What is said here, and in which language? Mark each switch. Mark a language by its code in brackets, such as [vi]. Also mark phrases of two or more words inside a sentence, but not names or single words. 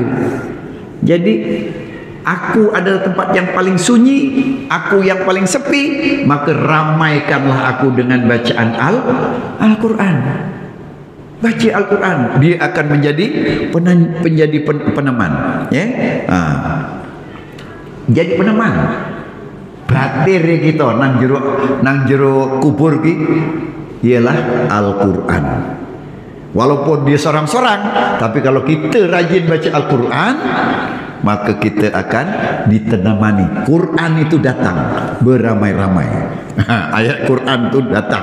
[ms] Jadi aku adalah tempat yang paling sunyi, aku yang paling sepi, maka ramaikanlah aku dengan bacaan Al-Quran. Baca Al-Quran, dia akan menjadi peneman. Jadi peneman. [jv] Batir kita nang jero kubur ki ialah Al-Quran. [ms] Walaupun dia sorang-sorang, tapi kalau kita rajin baca Al-Quran, maka kita akan ditenemani. Quran itu datang beramai-ramai. Ayat Quran itu datang.